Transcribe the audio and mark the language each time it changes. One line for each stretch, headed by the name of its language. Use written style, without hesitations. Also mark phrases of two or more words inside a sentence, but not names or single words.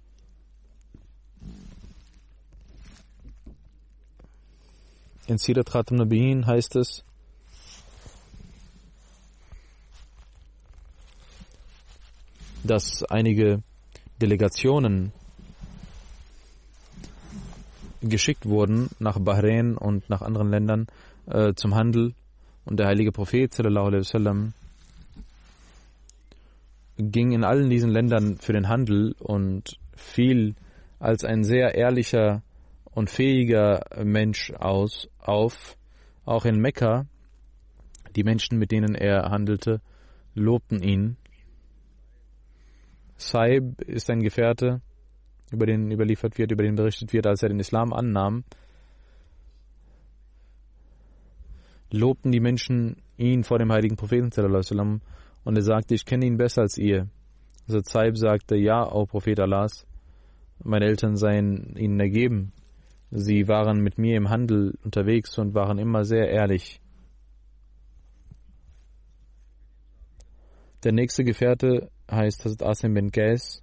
German: In Sirat Khatam Nabiyin heißt es, dass einige Delegationen geschickt wurden nach Bahrain und nach anderen Ländern zum Handel und der heilige Prophet
Arabic: صلى الله عليه وسلم
German: ging in allen diesen Ländern für den Handel und fiel als ein sehr ehrlicher und fähiger Mensch auf. Auch in Mekka, die Menschen, mit denen er handelte, lobten ihn. Saib ist ein Gefährte, über den überliefert wird, über den berichtet wird, als er den Islam annahm, lobten die Menschen ihn vor dem heiligen Propheten
Arabic: صلى الله عليه وسلم,
German: und er sagte, ich kenne ihn besser als ihr. Also Saib sagte, ja, o Prophet Allahs, meine Eltern seien ihnen ergeben. Sie waren mit mir im Handel unterwegs und waren immer sehr ehrlich. Der nächste Gefährte heißt Hazrat Asim bin Qais.